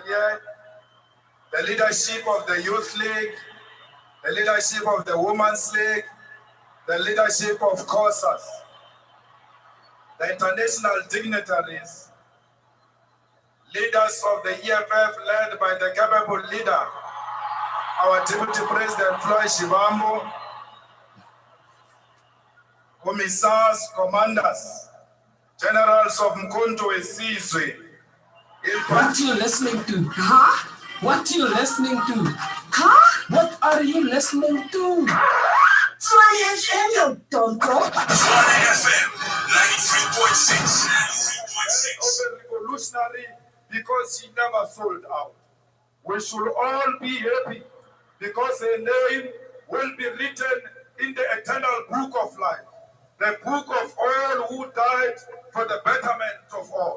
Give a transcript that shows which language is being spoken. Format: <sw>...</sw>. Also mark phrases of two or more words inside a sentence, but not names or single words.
<en>here, the leadership of the Youth League, the leadership of the Women's League, the leadership of COSAS, the international dignitaries, leaders of the EFF led by the capable leader, our Deputy President Floyd Shivambu, commissars, commanders, generals of Mkhonto Esizwe. What are you listening to? Huh? What are you listening to? Huh? What are you listening to? Tshwane FM, you don't go. Tshwane FM 93.6. Open revolutionary because she never sold out. We should all be happy because her name will be written in the eternal book of life, the book of all who died for the betterment of all.</en>